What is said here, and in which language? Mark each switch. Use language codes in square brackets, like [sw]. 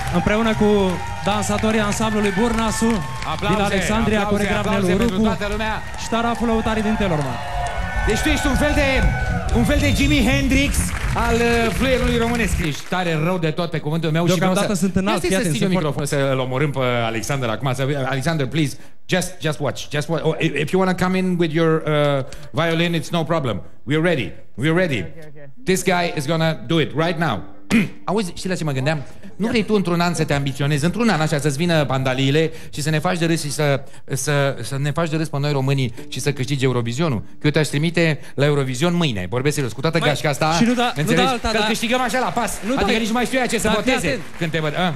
[ro] Împreună cu dansatorii ansamblului Burnasu din Alexandria, coregraf Nelu Rucu și taraful lăutarii din Telorman. Deci tu ești un fel de Jimi Hendrix al fluierului românesc. Ești tare rău de tot pe cuvântul meu. Deocamdată sunt înalt. Să stii un microfon să-l omorâm pe Alexander acum. [en] Alexander, please, just watch. Oh, if you want to come in with your violin, it's no problem. We're ready. Okay. This guy is gonna do it right now. [ro] Auzi, știi la ce mă gândeam? Nu vrei tu într-un an să te ambiționezi, într-un an așa să-ți vină pandaliile și să ne faci de râs și să ne faci de râs pe noi românii și să câștigi Eurovizionul? Că eu te-aș trimite la Eurovision mâine. Vorbesc serios, cu toată gașca asta. Și nu da alta, că câștigăm așa la pas. Adică nici nu mai știu ce să voteze când te văd.